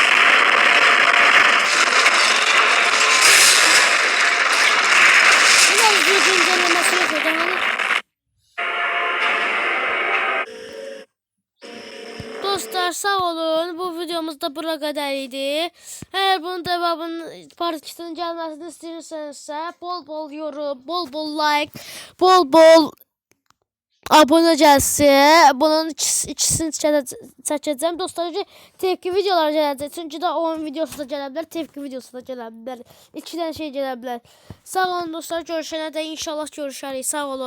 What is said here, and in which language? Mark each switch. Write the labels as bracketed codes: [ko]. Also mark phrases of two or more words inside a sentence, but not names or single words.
[tr] Biraz bir güncellemesi yapacağım hani. [az] Dostlar sağ olun. [tr] Bu videomuzda bura kadar idi. Eğer bunun devamının part 2'sinin gelmesini istiyorsanızsa bol yorum, bol like, [az] bol abone gəlsin. Bunun ikisini çəkəcəm. Dostlar, tepki videolar gələcək. Çünki də oyun videosu da gələ bilər, tepki videosu da gələ bilər. İki dənə şey gələ bilər. Sağ olun dostlar, görüşənə də inşallah görüşərik.